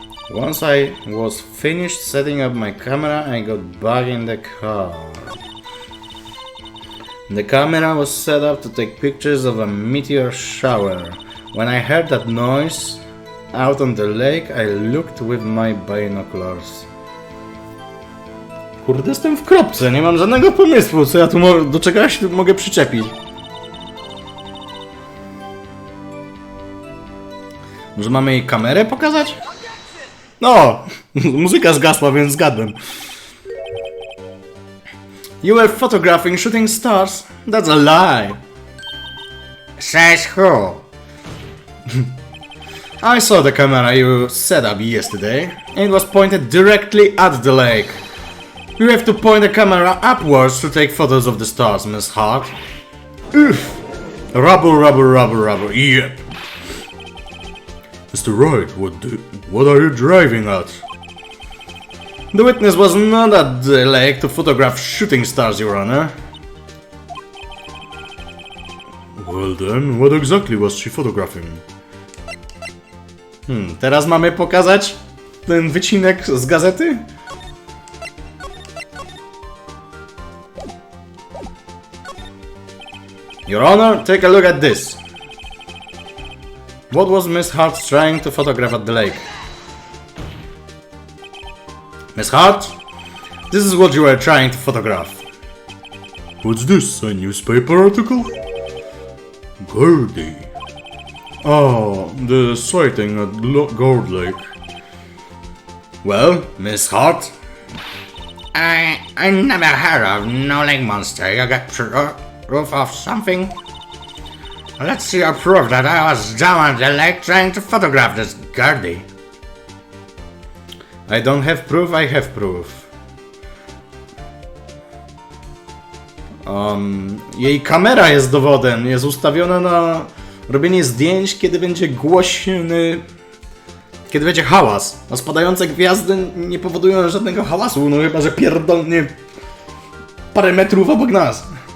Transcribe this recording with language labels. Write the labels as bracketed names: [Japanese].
[English] Once I was finished setting up my camera, I got back in the car. The camera was set up to take pictures of a meteor shower. When I heard that noise out on the lake, I looked with my binoculars. [Polish] Kurde, jestem w kropce, nie mam żadnego pomysłu, co ja tu do czegoś tu mogę przyczepić. Może mamy jej kamerę pokazać? No, muzyka zgasła, więc zgadłem. [English] You were photographing shooting stars? That's a lie. Says who? I saw the camera you set up yesterday. It was pointed directly at the lake. You have to point the camera upwards to take photos of the stars, Miss Hart. Oof. Rubble, rubble, rubble, rubble. Yep. Mr. Wright, what are you driving at? The witness was not at the lake to photograph shooting stars, Your Honor. Well then, what exactly was she photographing? [Polish] Teraz mamy pokazać ten wycinek z gazety? [English] Your Honor, take a look at this. What was Miss Hart trying to photograph at the lake? Miss Hart, this is what you were trying to photograph. What's this, a newspaper article? Gordy. Oh, the sighting at Gold Lake. Well, Miss Hart? I never heard of no lake monster. You got proof of something? Let's see your proof that I was down at the lake trying to photograph this Gordy. I don't have proof, I have proof. [Polish] Jej kamera jest dowodem. Jest ustawiona na robienie zdjęć, kiedy będzie głośny... Kiedy będzie hałas. A spadające gwiazdy nie powodują żadnego hałasu, no chyba że pierdolnie parę metrów obok nas.